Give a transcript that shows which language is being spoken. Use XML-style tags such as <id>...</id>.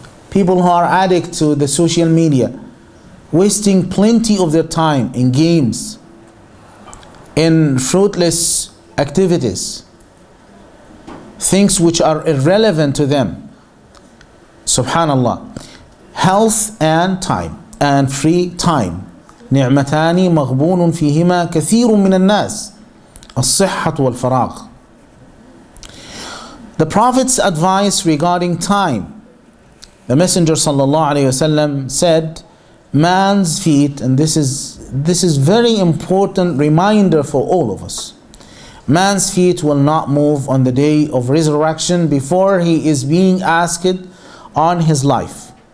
<en>People who are addicted to the social media, wasting plenty of their time in games, in fruitless activities, things which are irrelevant to them. Subhanallah. Health and time and free time.</en> <ar>نعمتان مغبون فيهما كثير من الناس الصحة والفراغ.</ar> <en>The Prophet's advice regarding time. The Messenger sallallahu alaihi wasallam said, man's feet, and this is very important reminder for all of us. Man's feet will not move on the day of resurrection before he is being asked on his life.</en>